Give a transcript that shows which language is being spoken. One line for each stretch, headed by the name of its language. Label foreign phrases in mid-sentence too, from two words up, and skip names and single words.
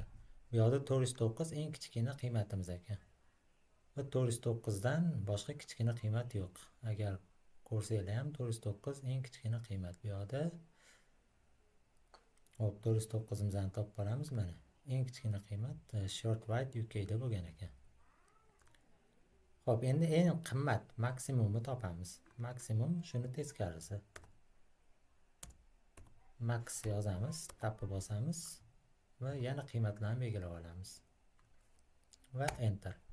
Uzbek: Bu yoqda 409 eng kichkina qiymatimiz ekan. Va 409 dan boshqa kichkina qiymat yo'q. Agar ko'rsanglar ham 409 eng kichkina qiymat bu yoqda. Hop, 409 imizni topib olamiz mana. Eng kichkina qiymat
English: short white UK
Uzbek: da bo'lgan ekan. Hop, endi eng qimmat maksimumni topamiz. Maksimum shuni teskarisi. Max yozamiz, tabga bosamiz va yana qiymatlarni belgilab olamiz. Va enter.